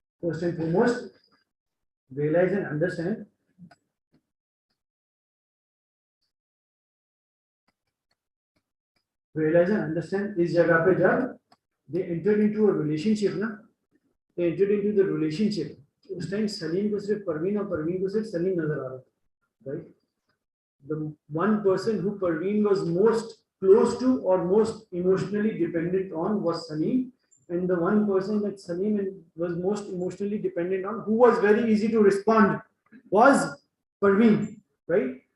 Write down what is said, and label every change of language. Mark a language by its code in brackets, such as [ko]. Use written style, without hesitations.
[en] First and foremost, realize and understand. Realize and understand [hi] इस जगह पे जब [en] they entered into a relationship ना, they entered into the relationship. [hi] उस time Salim को सिर्फ परवीन और परवीन को सिर्फ सलीम नजर आ रहा था, right? [en] The one person who Parveen was most close to or most emotionally dependent on was Salim, and the one person that Salim was most emotionally dependent on, who was very easy to respond, was Parveen, right?